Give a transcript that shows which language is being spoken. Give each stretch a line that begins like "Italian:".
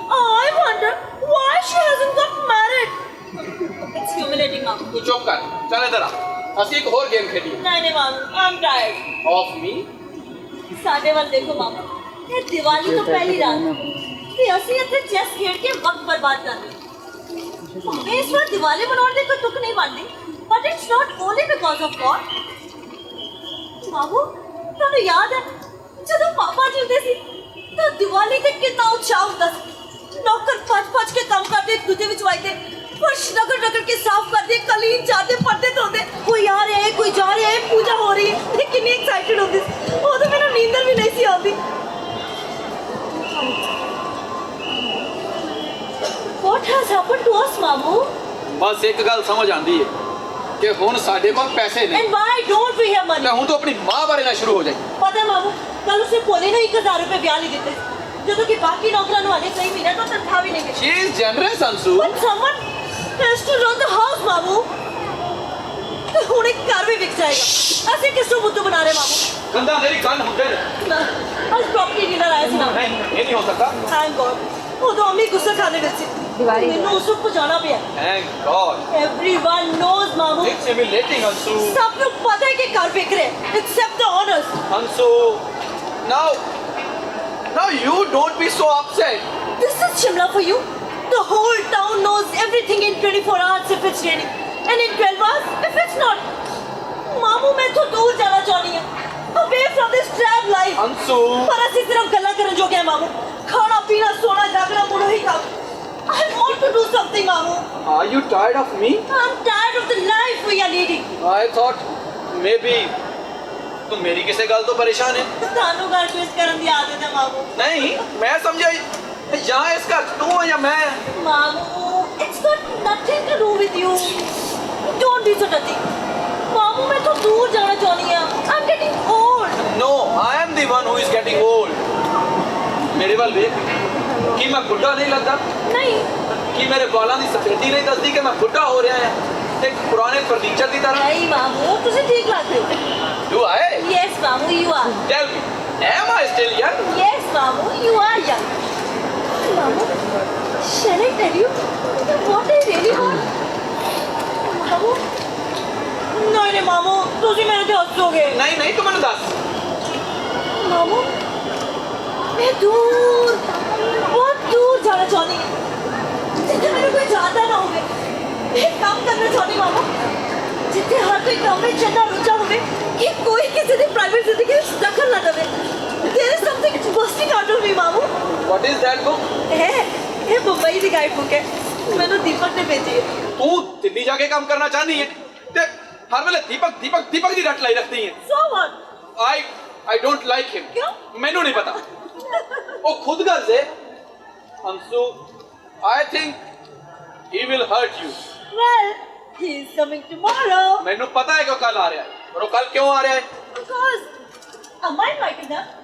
English: I wonder why she hasn't got married. It's humiliating ਮਾਮੂ।
Punjabi: ਤੂੰ ਚੁੱਪ ਕਰ, ਚੱਲ ਇੱਧਰ ਆ, ਅਸੀਂ ਇੱਕ ਹੋਰ ਗੇਮ ਖੇਡੀਏ।
English: ਨਹੀਂ ਮਾਮੂ, I'm tired. Of me?
Punjabi: ਸਾਡੇ ਵੱਲ ਦੇਖੋ ਮਾਮੂ, ਇਹ ਦੀਵਾਲੀ ਤੋਂ ਪਹਿਲੀ ਰਾਤ ਤੇ ਅਸੀਂ ਇੱਥੇ ਚੈਸ ਖੇਡ ਕੇ ਵਕਤ ਬਰਬਾਦ ਕਰ ਰਹੇ। ਇਸ ਵਾਰ ਦੀਵਾਲੀ ਮਨਾਉਣ ਦੀ ਕੋਈ ਤੁਕ ਨਹੀਂ ਬਣਦੀ,
English: but it's not only because of God.
Punjabi: ਮਾਮੂ, ਤੁਹਾਨੂੰ ਯਾਦ ਹੈ ਜਦੋਂ ਪਾਪਾ ਜਿਉਂਦੇ ਸੀ ਤਾਂ ਦੀਵਾਲੀ ਤੇ ਕਿੰਨਾ ਉਤਸ਼ਾਹ ਹੁੰਦਾ ਸੀ। ਨੌਕਰ ਭੱਜ ਕੇ ਕੰਮ ਕਰਦੇ, ਇੱਕ ਦੂਜੇ ਵਿੱਚ ਵੱਜਦੇ, ਫਰਸ਼ ਰਗੜ ਕੇ ਸਾਫ਼ ਕਰਦੇ, ਕਲੀਨ ਚਾਹਦੇ, ਪਰਦੇ ਧੋਂਦੇ, ਕੋਈ ਆ ਰਿਹਾ ਹੈ, ਕੋਈ ਜਾ ਰਿਹਾ ਹੈ, ਪੂਜਾ ਹੋ ਰਹੀ ਹੈ, ਤੇ ਕਿੰਨੀ ਐਕਸਾਈਟਡ ਹੁੰਦੀ ਸੀ। ਉਦੋਂ ਮੈਨੂੰ ਨੀਂਦਰ ਵੀ ਨਹੀਂ ਸੀ ਆਉਂਦੀ।
English: What has happened to us, ਮਾਮੂ?
Punjabi: ਬਸ ਇੱਕ ਗੱਲ ਸਮਝ ਆਉਂਦੀ ਹੈ ਕਿ ਹੁਣ ਸਾਡੇ ਕੋਲ ਪੈਸੇ ਨਹੀਂ।
English: And why don't we have money?
Punjabi: ਤਾਂ ਹੁਣ ਤੂੰ ਆਪਣੀ ਮਾਂ ਬਾਰੇ ਨਾ ਸ਼ੁਰੂ ਹੋ ਜਾਏ। ਪਤਾ ਮਾਮੂ, ਕੱਲ ਉਸੇ ਭੋਲੇ ਨੂੰ 1000 ਰੁਪਏ ਵਿਆਹ ਲਈ ਦਿੱਤੇ, ਜਦੋਂ ਕਿ ਬਾਕੀ ਨੌਕਰਾਂ ਨੂੰ ਹਾਲੇ ਕਈ ਮਹੀਨੇ ਤੋਂ ਤਨਖਾਹ ਵੀ ਨਹੀਂ ਮਿਲੀ।
English: She is generous, Ansu. But someone has to run the house, ਮਾਮੂ।
Punjabi: ਤੇ ਹੁਣ ਇੱਕ ਘਰ ਵੀ ਵਿਕ ਜਾਏਗਾ। ਅਸੀਂ ਕਿਸ ਨੂੰ ਬੁੱਧੂ ਬਣਾ ਰਹੇ ਮਾਮੂ? गंदा मेरी गन ਹੁੰਦੇ ਨੇ। ਅੱਜ ਪ੍ਰੋਪਰਟੀ ਡੀਲਰ ਆਇਆ ਸੀ ਨਾ।
Hindi: नहीं ये नहीं हो सकता।
Punjabi: ਥੈਂਕ ਗॉड ਉਦੋਂ ਅੰਮੀ ਗੁੱਸਾ ਖਾਣੇ ਵਿੱਚ ਸੀ। ਮੈਨੂੰ ਉਸ ਨੂੰ ਪਹੁੰਚਾਉਣਾ ਪਿਆ।
English: Thank God। Everyone knows ਮਾਮੂ। It's humiliating, Ansu।
Punjabi: ਸਭ ਨੂੰ ਪਤਾ ਹੈ ਕਿ ਘਰ ਵਿਕ ਰਿਹਾ
English: except the owners। Ansu, now you don't be so upset. This is Shimla for you. The whole town knows everything in 24 hours if it's raining and in 12 hours if it's not. ਮਾਮੂ ਮੈਂ ਤੋਂ ਦੂਰ ਜਾਣਾ ਚਾਹੁੰਦੀ ਹਾਂ। Away from this drab life। Ansu।
Punjabi: ਪਰ ਅਸੀਂ ਸਿਰਫ ਗੱਲਾਂ ਕਰਨ ਜੋਗੇ ਹਾਂ ਮਾਮੂ। ਖਾਣਾ ਪੀਣਾ ਸੋਣਾ ਜਾਗਣਾ ਮੁੜੋ ਹੀ ਕੰਮ।
English: I want to do something ਮਾਮੂ। Are you tired of me? I'm tired of the life we are leading। I thought maybe
Punjabi: ਤੂੰ ਮੇਰੀ ਕਿਸੇ ਗੱਲ ਤੋਂ ਪਰੇਸ਼ਾਨ ਹੈ। ਤੁਹਾਨੂੰ ਘਰ ਟਵਿਸਟ ਕਰਨ ਦੀ ਆਦਤ ਹੈ ਮਾਮੂ। ਨਹੀਂ ਮੈਂ ਸਮਝਿਆ ਜਾਂ ਇਸ ਘਰ 'ਚ ਤੂੰ ਹੈ ਜਾਂ ਮੈਂ।
English: ਮਾਮੂ it's got nothing to do with you। Don't be so touchy।
Punjabi: ਮਾਮੂ ਮੈਂ ਤੋਂ ਦੂਰ ਜਾਣਾ ਚਾਹੁੰਦੀ ਹਾਂ।
English: I'm getting old। No, I am the one who is getting old।
Punjabi: ਮੇਰੇ ਵੱਲ ਵੇਖ ਕੀ ਮੈਂ ਬੁੱਢਾ ਨਹੀਂ ਲੱਗਦਾ? ਨਹੀਂ ਕੀ ਮੇਰੇ ਵਾਲਾਂ ਦੀ ਸਫੇਦੀ ਨਹੀਂ ਦੱਸਦੀ ਕਿ ਮੈਂ ਬੁੱਢਾ ਹੋ ਰਿਹਾ ਹਾਂ ਤੇ ਪੁਰਾਣੇ ਫਰਨੀਚਰ ਦੀ ਤਰ੍ਹਾਂ? ਨਹੀਂ ਮਾਮੂ ਤੁਸੀਂ ਠੀਕ ਲੱਗਦੇ ਹੋ।
English: Do I? Yes ਮਾਮੂ you are। Tell me, am I still young? Yes ਮਾਮੂ you are young। ਮਾਮੂ shall I tell you what I really want?
Punjabi: ਮਾਮੂ ਨਹੀਂ ਮਾਮੂ ਤੁਸੀਂ ਮੇਰੇ ਤੇ ਹੱਸੋਗੇ। ਨਹੀਂ ਨਹੀਂ ਤੂੰ ਮੈਨੂੰ ਦੱਸ। ਮਾਮੂ ਮੈਂ ਦੂਰ ਬਹੁਤ ਦੂਰ ਜਾਣਾ ਚਾਹੁੰਦੀ ਹਾਂ ਜਿੱਥੇ ਮੈਨੂੰ ਕੋਈ ਜਾਣਦਾ ਨਾ ਹੋਵੇ। ਮੈਂ ਕੰਮ ਕਰਨਾ ਚਾਹੁੰਦੀ ਮਾਮੂ ਜਿੱਥੇ ਹਰ ਕੋਈ ਕੰਮ ਵਿੱਚ ਇੰਨਾ ਰੁੱਝਾ ਹੋਵੇ ਕਿ ਕੋਈ ਕਿਸੇ ਦੀ ਪ੍ਰਾਈਵੇਟ ਜ਼ਿੰਦਗੀ ਵਿੱਚ ਦਖਲ ਨਾ ਦੇਵੇ।
English: There is something bursting out of me ਮਾਮੂ। What is that book?
Punjabi: ਇਹ ਮੁੰਬਈ ਦੀ ਗਾਈਡ ਬੁੱਕ ਹੈ। ਮੈਨੂੰ ਦੀਪਕ ਨੇ ਭੇਜੀ ਹੈ। ਤੂੰ ਦਿੱਲੀ ਜਾ ਕੇ ਕੰਮ ਕਰਨਾ ਚਾਹਨੀ ਹੈ ਤੇ ਹਰ ਵੇਲੇ ਦੀਪਕ ਦੀ ਰੱਟ ਲਾਈ ਰੱਖਦੀ ਹੈ।
English: So what? I don't like him।
Punjabi: ਕਿਉਂ? ਮੈਨੂੰ ਨਹੀਂ ਪਤਾ। ਉਹ ਖੁਦ ਗੱਲ ਹੈ।
English: Ansu I think he will hurt you। Well, he is coming tomorrow।
Punjabi: ਮੈਨੂੰ ਪਤਾ ਹੈ ਕਿ ਉਹ ਕੱਲ ਆ ਰਿਹਾ ਹੈ ਪਰ ਉਹ ਕੱਲ ਕਿਉਂ ਆ ਰਿਹਾ ਹੈ?
English: Because ਅੰਮਾ invited ਨਾ।